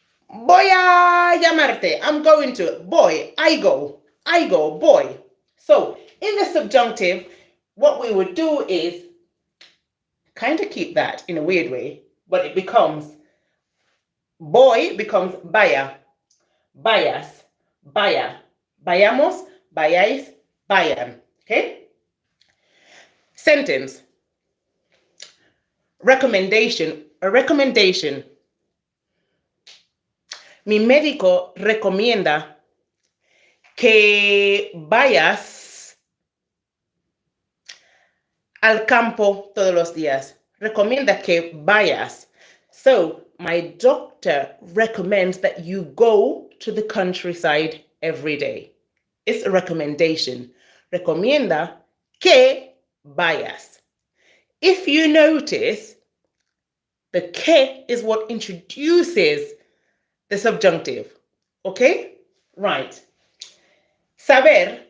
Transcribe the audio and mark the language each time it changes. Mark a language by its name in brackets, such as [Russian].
[Spanish] Voy a llamarte. [English] I'm going to. [Spanish] Voy. [English] I go, voy. So in the subjunctive, what we would do is kind of keep that in a weird way, but it becomes, voy becomes vaya, vayas, [Spanish] vaya, vayamos, vayáis, vayan. [English] Okay? Sentence. Recommendation. A recommendation. [Spanish] Mi médico recomienda que vayas al campo todos los días. Recomienda que vayas. [English] So, my doctor recommends that you go to the countryside every day. It's a recommendation. [Spanish] Recomienda que vayas. [English] If you notice, the que is what introduces the subjunctive. Okay? Right. Saber.